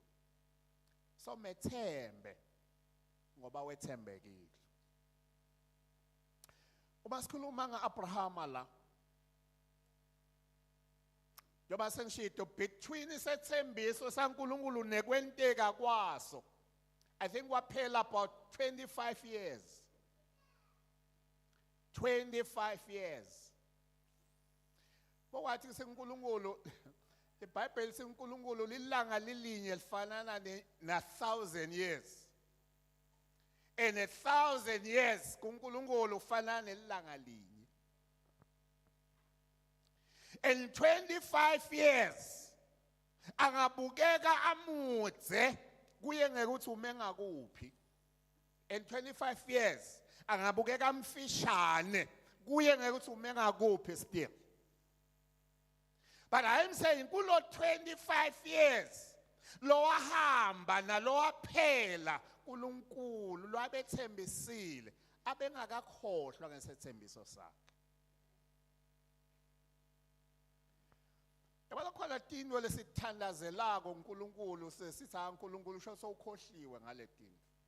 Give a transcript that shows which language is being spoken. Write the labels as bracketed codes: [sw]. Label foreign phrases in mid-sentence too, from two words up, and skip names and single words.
[ss] So methembe ngoba wethembekile. Uma sikhuluma ngaAbrahama la, njoba sengishito between isethembiso saNkulunkulu nekwenteka kwaso, [en] I think kwaphela about 25 years. 25 years. [ss] Bowathi seNkulunkulu, iBhayibheli seNkulunkulu lilanga lilinye lifanana na 1,000 years. [en] And 1,000 years [ss] kuNkulunkulu ufanana nelanga linye. [en] In 25 years [ss] angabukeka amudze kuye ngekuthi ume ngakuphi. [en] In 25 years [ss] angabukeka amfishane kuye ngekuthi ume ngakuphi still. [en] But I am saying [ss] kulo 25 years lo wahamba nalo waphela uNkulunkulu lwabethembisile abengakakhohlwa ngesethembiso sakhe. Yabona khona tinto lesithandazelako uNkulunkulu sesithi uNkulunkulu usho sowukhohliwe ngaledinto.